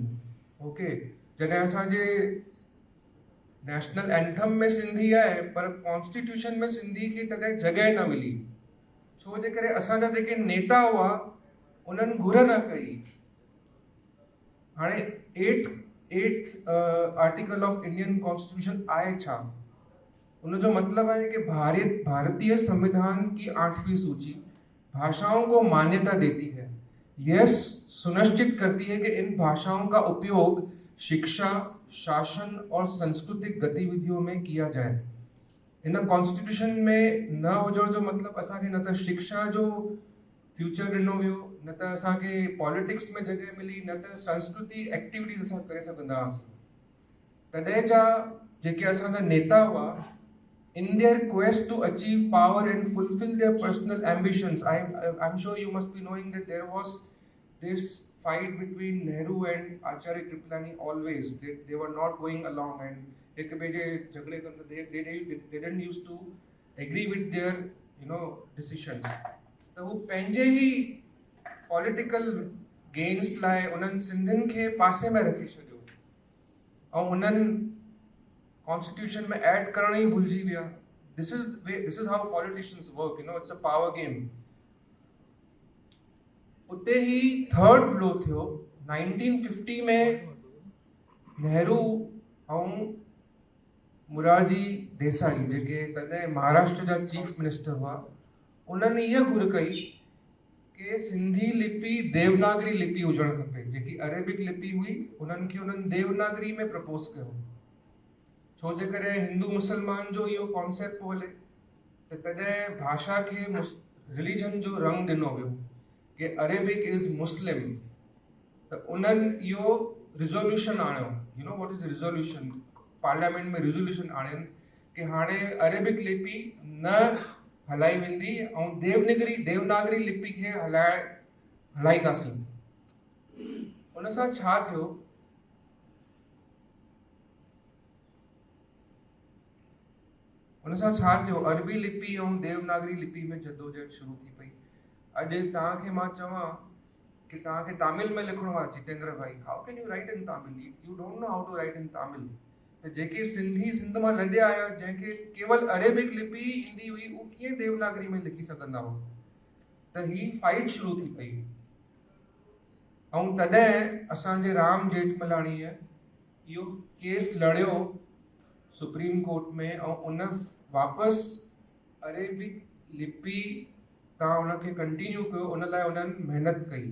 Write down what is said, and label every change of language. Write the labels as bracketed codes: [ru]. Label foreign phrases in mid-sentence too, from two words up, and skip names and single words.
[sd] ओके, जॾहिं असांजे [en] national anthem [sd] में सिंधी आहे पर कॉन्स्टिट्यूशन में सिंधी खे तॾहिं जॻह न मिली, छो जे करे असांजा जेके नेता हुआ उन्हनि घुर न कई। हाणे 8 [en] article of Indian Constitution [sd] आहे छा? [hi] उनजो मतलब है कि भारतीय संविधान की 8वीं सूची भाषाओं को मान्यता देती है। यह सुनिश्चित करती है कि इन भाषाओं का उपयोग शिक्षा, शासन और सांस्कृतिक गतिविधियों में किया जाए। [sd] इन कॉन्स्टिट्यूशन में न हुजण जो मतलब असांखे न त शिक्षा जो फ्यूचर ॾिनो वियो, न त असांखे पॉलिटिक्स में जॻह मिली, न त संस्कृति एक्टिविटीज़ असां करे सघंदा हुआसीं। तॾहिं जा जेके असांजा नेता हुआ, [en] in their quest to achieve power and fulfill their personal ambitions, I'm sure you must be knowing that there was this fight between Nehru and Acharya Kripalani always. They were not going along and [hi] एक बीजे झगड़े करते, [en] they didn't used to agree with their decisions. [sd] तो वो पंहिंजे ही [en] political gains [sd] लाइ उन्हनि सिंधियुनि खे पासे में रखी छॾियो ऐं उन्हनि कॉन्स्टिट्यूशन में ऐड करण ही भुलिजी विया। [en] This is how politicians work, it's a power game. [sd] उते ही [en] third blow [sd] थियो 1950 में। नेहरू ऐं मुरारजी देसाई जेके तॾहिं महाराष्ट्र जा [en] chief minister [sd] हुआ, उन्हनि इहा घुर कई कि सिंधी लिपि देवनागरी लिपि हुजणु खपे। जेकी अरेबिक लिपि हुई उन्हनि देवनागरी में प्रपोज कयो, छो जे करे हिंदू मुसलमान जो इहो कॉन्सेप्ट पियो हले। त तॾहिं भाषा खे रिलीजन जो रंग ॾिनो वियो कि [en] Arabic is Muslim. [sd] त उन्हनि इहो रिज़ोल्यूशन आणियो। [en] What is resolution? [sd] पार्लियामेंट में रिज़ोल्यूशन आणियनि कि हाणे अरेबिक लिपि न हलाई वेंदी ऐं देवनागरी लिपि खे हलाईंदासीं। उन सां छा थियो? अरबी लिपि ऐं देवनागरी लिपि में जद्दोजहद शुरू थी पई। अॼु तव्हांखे मां चवां कि तव्हांखे तमिल में लिखणो आहे, जितेंद्र भाई, [en] How can you write in Tamil? You don't know how to write in Tamil. [sd] त जेके सिंधी सिंध मां लॾे आया, जंहिंखे केवल अरेबिक लिपि ईंदी हुई, उहो कीअं देवनागरी में लिखी सघंदा हुआ? त ही फाइट शुरू थी पई। ऐं तॾहिं असांजे राम जेठमलाणीअ इहो केस लड़ियो सुप्रीम कोर्ट में, ऐं उन वापसि अरेबिक लिपि तव्हां उनखे कंटिन्यू कयो, उन लाइ उन्हनि महिनत कई।